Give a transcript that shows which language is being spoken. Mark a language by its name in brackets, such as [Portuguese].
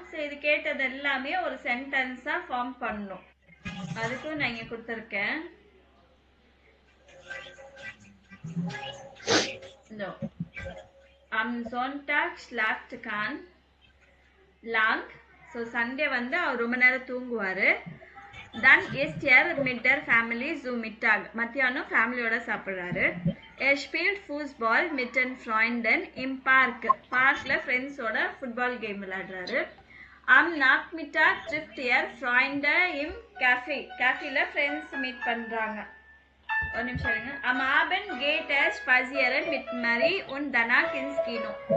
[Tamil] So இது கேட்டது எல்லாமே ஒரு சென்டென்ஸா ஃபார்ம் பண்ணணும். அதுக்கும் நான் இங்கே கொடுத்துருக்கேன். [German] Am Sonntag schlaft Kahn lang. [Tamil] So Sunday வந்து அவர் ரொம்ப நேரம் தூங்குவார். [German] Dann ist mit der Family zu Mittag. [Tamil] மத்தியானம் ஃபேமிலியோட சாப்பிட்றாரு. [German] spielt Fußball mit den Freunden im Park. [Tamil] பார்க்கில் ஃப்ரெண்ட்ஸோட football game விளையாடுறாரு. [German] Am Nachmittag trifft Freunde im Café. [Tamil] கேஃபேல friends meet பண்ணுறாங்க. ஒரு நிமிஷம் இருங்க. [German] Am Abend geht spazieren mit Marie und danach ins Kino.